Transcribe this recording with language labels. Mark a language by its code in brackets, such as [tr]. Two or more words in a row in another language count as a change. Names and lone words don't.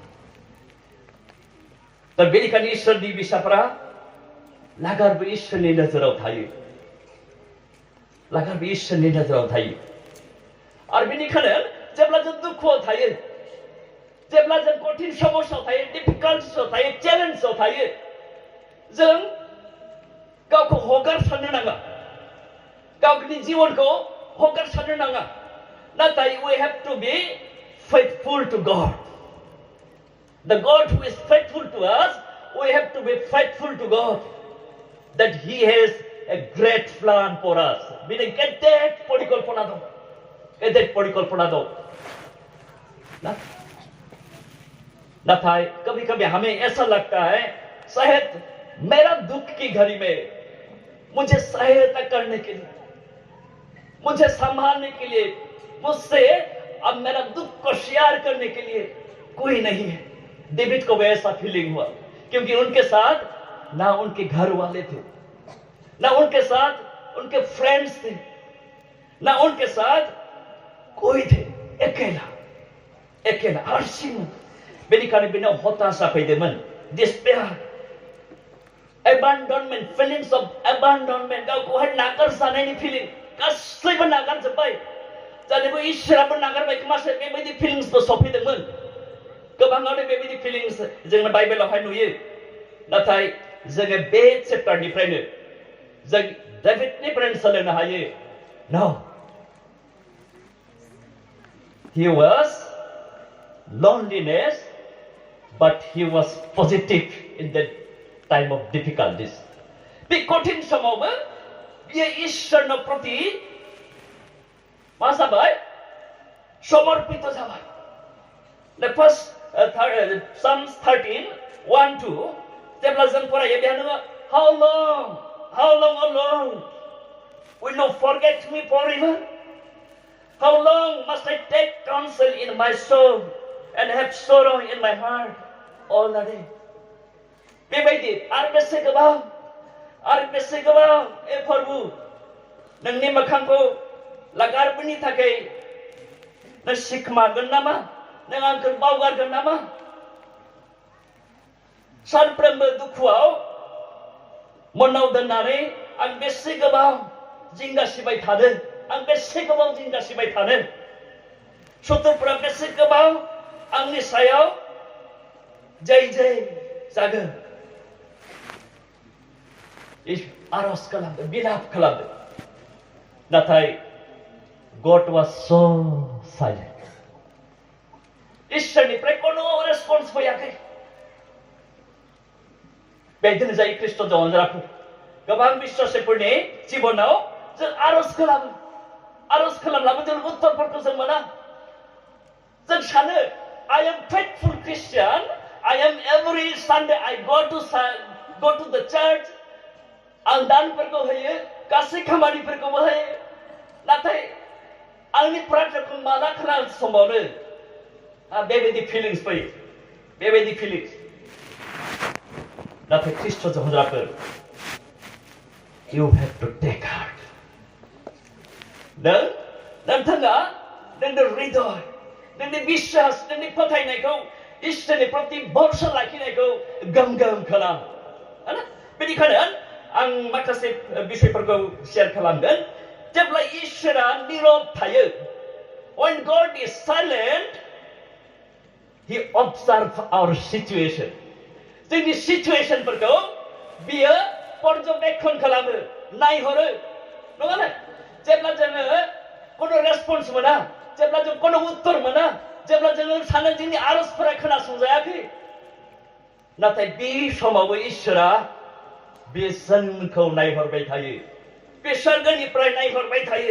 [brx] दा बेनिखायनो इसोरनि बिसाफोरा लागारबो इसोरनि नोजोराव थायो लागारबो इसोरनि नोजोराव थायो आरो बेनिखायनो जेब्ला जों दुखुआव थायो जेब्ला जों कठिन समस्यायाव थायो डिफिकाल्टिसआव थायो चेलेन्जआव थायो जों गावखौ हगारसारनो नाङा गावनि जिबनखौ हगारसारनो नाङा नाथाय [en] we have to be faithful to God the God who is faithful to us we have to be faithful to God that he has a great plan for us [brx] बिनि गेदेर परिकल्पना दं गेदेर परिकल्पना दं [hi] नाथाय कभी कभी हमें ऐसा लगता है शायद मेरा दुख की घड़ी में मुझे सहायता करने के लिए मुझे संभालने के लिए मुझसे अब मेरा दुख को शेयर करने के लिए कोई नहीं है। डेविड को वैसा फीलिंग हुआ, क्योंकि उनके साथ ना उनके घर वाले थे, ना उनके साथ उनके फ्रेंड्स थे, ना उनके साथ कोई थे। [brx] अकेला हारसिं। बेनिखायनो बेनाव हताशा फैदोंमोन, डिस्पेयार, [en] abandonment, feelings of abandonment, [brx] गावखौहाय नागारजानायनि फिलिं, गासैबो नागारजोब्बाय। जानोबो इसोराबो नागारबाय खोमासो बेबायदि फिलिंसबो सफैदोंमोन। गोबाङानो बेबायदि फिलिंस जोङो बाइबेलावहाय नुयो। नाथाय जोङो बे चेप्टारनिफ्रायनो जों डेभिडनिफ्रायनो सोलोंनो हायो। [en] No, he was loneliness, but he was positive in the time of difficulties. [brx] बे कठिन समावबो बियो इसोरनि प्रति मा जाबाय? समर्पित जाबाय। [en] The first Psalms 13, 1-2 [brx] जेब्ला जों फरायो बेयाव [en] How long, O Lord, will you forget me forever? How long must I take counsel in my soul and have sorrow in my heart all the day? [brx] बेबायदि आरो बेसे गोबाव ए प्रभु नोंनि मोखांखौ लागारबोनि थाखाय नों सिखमागोन नामा? नों आंखौ बावगारगोन नामा? सानफ्रोमबो दुखुआव मनाव दोननानै आं बेसे गोबाव जिंगासिबाय थानो? आं बेसे गोबाव जिंगासिबाय थानो? शत्रुफोरा बेसे गोबाव आंनि सायाव जै जागोन? आरज खालामदों, बिलाप खालामदों। [en] नाथाय God was so silent. [brx] इसोरनिफ्राय कोनो रेसपन्स फैयाखै। बेदिनो जायो ख्रिस्ट'जों अनजाफोर। गोबां बिश्वासिफोरनि जिबनाव जों आरज खालामब्लाबो जों उत्तरफोरखौ जों मोना। जों सानो [en] I am faithful Christian. I am every Sunday I go to the church. [brx] आं दानफोरखौ होयो, गासै खामानिफोरखौबो होयो। नाथाय आंनि प्रार्थनाखौ माला खोनासंबावनो? बेबायदि फिलिंस फैयो, बेबायदि फिलिंस। नाथाय ख्रिस्ट'जों अनजाफोर, [en] you have to take heart. [brx] नोंथाङा नोंनि हृदय, नोंनि बिश्वास, नोंनि फोथायनायखौ इसोरनि प्रति भरसा लाखिनायखौ गोम खालाम। बेनिखायनो आं माखासे बिषयफोरखौ शेयार खालामगोन। जेब्ला इसोरा नीरब थायो, [en] when God is silent, he observes our situation. [brx] जोंनि सिचुएशनफोरखौ बियो पर्यवेक्षण खालामो, नायहरो, नङा ना? जेब्ला जोङो कोनो रेसपन्स मोना, जेब्ला जों कोनो उत्तर मोना, जेब्ला जोङो सानो जोंनि आरजफोरा खोनासंजायाखै, नाथाय बे समावबो इसोरा बे जोंखौ नायहरबाय थायो, बे सोरगोनिफ्राय नायहरबाय थायो।